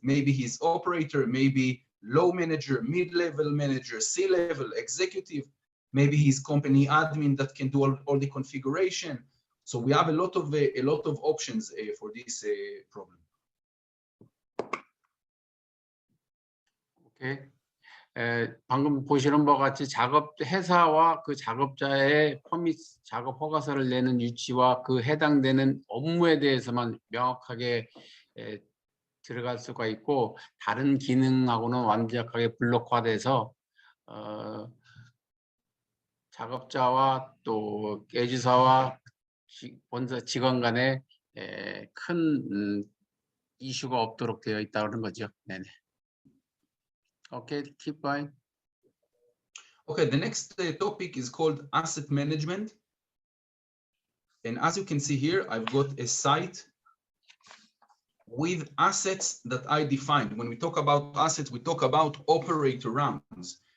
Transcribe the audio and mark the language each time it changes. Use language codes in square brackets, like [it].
[en] Maybe he's operator, maybe low manager, mid-level manager, C-level, executive. Maybe he's company admin that can do all the configuration. So we have a lot of options for this problem. [ko] 오케이. 방금 보시는 바와 같이 회사와 그 작업자의 퍼밋 작업 허가서를 내는 위치와 그 해당되는 업무에 대해서만 명확하게 들어갈 수가 있고, 다른 기능하고는 완벽하게 블록화돼서 작업자와 또 애주사와 본사 직원 간에 큰 이슈가 없도록 되어 있다는 거죠. 네네. [en] Okay, keep going. Okay, the next topic is called asset management. And as you can see here, I've got a site with assets that I defined. When we talk about assets, we talk about operator rounds.